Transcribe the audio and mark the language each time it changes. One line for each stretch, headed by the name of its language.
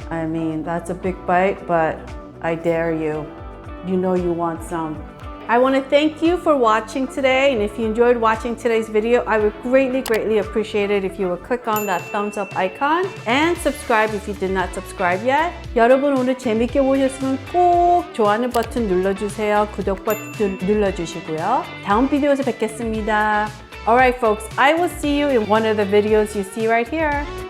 English: I mean, that's a big bite, but I dare you. You know you want some. I want to thank you for watching today, and if you enjoyed watching today's video, I would greatly appreciate it if you would click on that thumbs up icon and subscribe if you did not subscribe yet.
Korean: 여러분 오늘 재밌게 보셨으면 꼭 좋아하는 버튼 눌러주세요. 구독 버튼 눌러주시고요. 다음 비디오에서 뵙겠습니다.
English: Alright folks, I will see you in one of the videos you see right here.